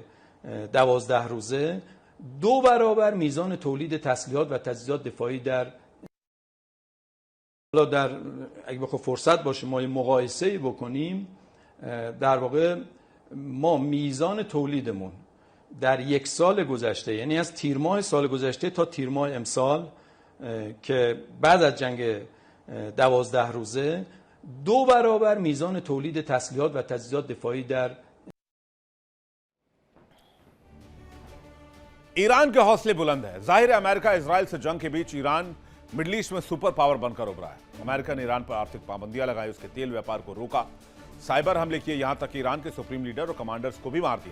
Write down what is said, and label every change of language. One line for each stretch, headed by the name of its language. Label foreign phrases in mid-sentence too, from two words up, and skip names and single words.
Persian: 12 روزه 2 برابر میزان تولید تسلیحات و تجهیزات دفاعی در اگه بخواد فرصت باشه ما مقایسه‌ای بکنیم در واقع ما میزان تولیدمون در یک سال گذشته یعنی از تیر ماه سال گذشته تا تیر ماه امسال که بعد از جنگ 12 روزه 2 برابر میزان تولید تسلیحات و تجهیزات دفاعی در
Hindi: ईरान के हौसले बुलंद है। जाहिर है अमेरिका इजराइल से जंग के बीच ईरान मिडिल ईस्ट में
English: super power
Hindi: बनकर उभरा है। अमेरिका ने ईरान पर आर्थिक पाबंदियां लगाई, उसके तेल व्यापार को रोका, साइबर हमले किए, यहां तक कि ईरान के
English: supreme leader
Hindi: और कमांडर्स को भी मार दिया।